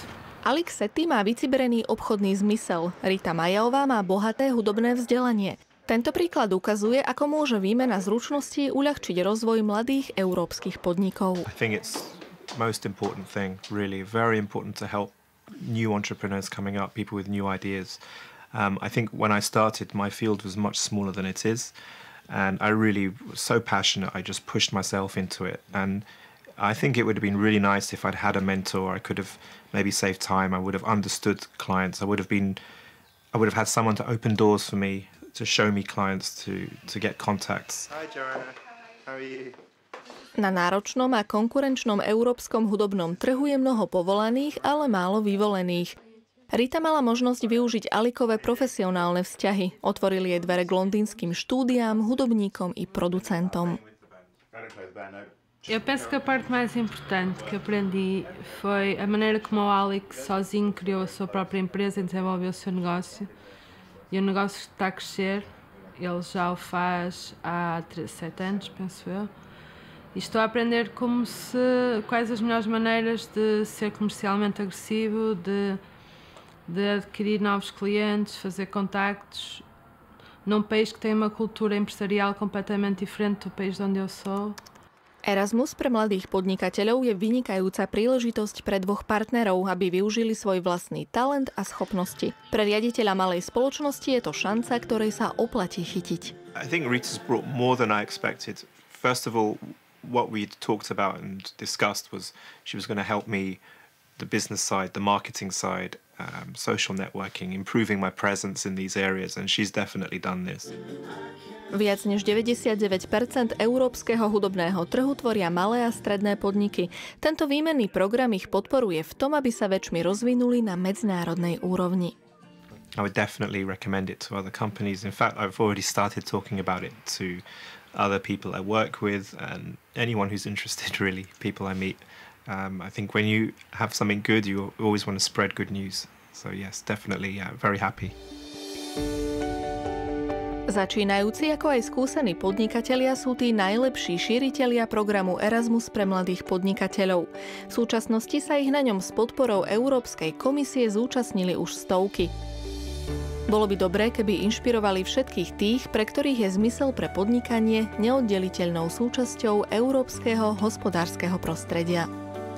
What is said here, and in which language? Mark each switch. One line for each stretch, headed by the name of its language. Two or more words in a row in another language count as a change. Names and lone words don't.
Slovak: Alex Setty má vyciberený obchodný zmysel. Rita Majová má bohaté hudobné vzdelanie. Tento príklad ukazuje, ako môže výmena zručností uľahčiť rozvoj mladých európskych podnikov.
English: I think it's the most important thing, really. Very important to help new entrepreneurs coming up, people with new ideas. I think when I started, my field was much smaller than it is. And I really was so passionate, I just pushed myself into it. And I think it would have been really nice if I'd had a mentor. I could have maybe saved time. I would have understood clients. I would have had someone to open doors for me, to show me clients, to get contacts. Hi Joanna, how are you?
Slovak: Na náročnom a konkurenčnom európskom hudobnom trhu je mnoho povolaných, ale málo vyvolených. Rita mala možnosť využiť Alikové profesionálne vzťahy. Otvorili jej dvere k londýnskym štúdiám, hudobníkom i producentom.
Portuguese: Eu penso que a parte mais importante que aprendi foi a maneira como o Alex sozinho criou a sua própria empresa e desenvolveu o seu negócio. E o negócio está a crescer ele já o faz há 7 anos, penso eu. E estou a aprender quais as melhores maneiras de ser comercialmente agressivo, de adquirir novos clientes, fazer contactos num país que tem uma kultúra empresarial completamente diferente do país de onde eu sou.
Slovak: Erasmus pre mladých podnikateľov je vynikajúca príležitosť pre dvoch partnerov, aby využili svoj vlastný talent a schopnosti. Pre riaditeľa malej spoločnosti je to šanca, ktorej sa oplatí chytiť.
English: I think Rita's brought more than I expected. First of all, what we'd talked about and discussed was she was going to help me the business side, the marketing side, social networking, improving my presence in these areas, and she's definitely done this.
Slovak: Viac než 99% európskeho hudobného trhu tvoria malé a stredné podniky. Tento výmenný program ich podporuje v tom, aby sa väčšmi rozvinuli na medzinárodnej úrovni.
English: I would definitely recommend it to other companies. In fact, I've already started talking about it to other people I work with and anyone who's interested, really, people I meet. I think when you have something good, you always want to spread good news. So yes, definitely, very happy.
Slovak: Začínajúci ako aj skúsení podnikatelia sú tí najlepší šíritelia programu Erasmus pre mladých podnikateľov. V súčasnosti sa ich na ňom s podporou Európskej komisie zúčastnili už stovky. Bolo by dobré, keby inšpirovali všetkých tých, pre ktorých je zmysel pre podnikanie neoddeliteľnou súčasťou európskeho hospodárskeho prostredia.